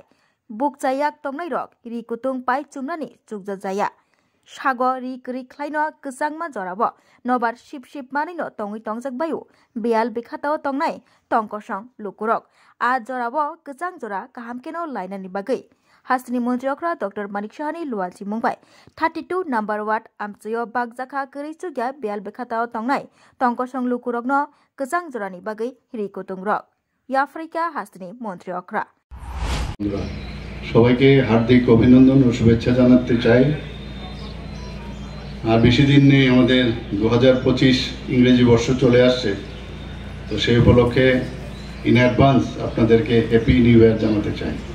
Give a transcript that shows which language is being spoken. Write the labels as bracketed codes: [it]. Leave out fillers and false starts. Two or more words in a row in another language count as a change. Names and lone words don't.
[trp] बुकजायाक तंनाय रक रि कुतुं पाइ चुमनानि चुगजा जाया सागो रि गरि ख्लाइनो गोजांमा जराबो नबार शिब मानिनो तंगै तंजक बायु बेयाल बिखाताव तंनाय तंकसं लुकुरक आ जराबो गोजां जरा काहामकेनो लाइनानि बागै हास्तिनि मंत्री अक्रा डॉक्टर मानिक साहानि लुआजि मुंबाय 32 [en] number ward [trp] आमचायो बागजाखा गरि चुगिया बेयाल बिखाताव तंनाय तंकसं लुकुरकनो गोजां जरानि बागै रि कुतुंग्रक याफ्रिका हास्तिनि मंत्री अक्रा [bn] সবাইকে হার্দিক অভিনন্দন ও শুভেচ্ছা জানাতে চাই। আর বেশি দিন নেই, আমাদের 2025 ইংরেজি বর্ষ চলে আসছে। তো সেই উপলক্ষে [en] in advance [bn] আপনাদেরকে [en] happy new year [bn] জানাতে চাই।